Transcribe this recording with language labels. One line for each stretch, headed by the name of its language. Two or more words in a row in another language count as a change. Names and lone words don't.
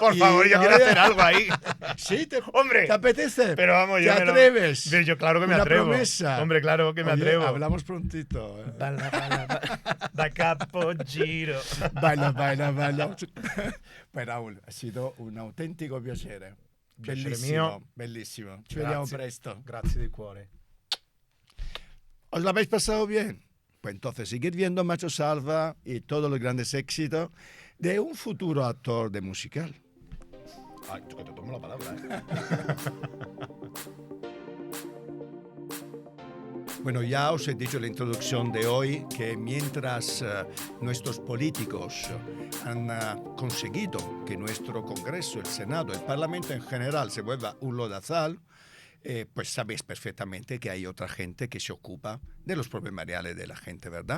Spanish: Por y, favor, yo quiero oye, hacer algo ahí. Sí, ¡Hombre! ¿te apetece? Pero vamos, yo ¿Te me lo- atreves? Yo claro que me Una atrevo. promesa. Hombre, claro que me Oye, atrevo. hablamos prontito.
Italian: Da capogiro.
Spanish: Bailo. Pues Raúl, ha sido un autentico piacere.
Italian: Piacere Bellissimo, mio. bellissimo. Ci vediamo Grazie. presto. Grazie di cuore.
Spanish: ¿Os lo habéis pasado bien? Pues entonces, seguid viendo Machos Alfa y todos los grandes éxitos de un futuro actor de musical. Ay, que te tomo la palabra, ¿eh? Bueno, ya os he dicho en la introducción de hoy que mientras nuestros políticos han conseguido que nuestro Congreso, el Senado, el Parlamento en general se vuelva un lodazal, pues sabéis perfectamente que hay otra gente que se ocupa de los problemas reales de la gente, ¿verdad?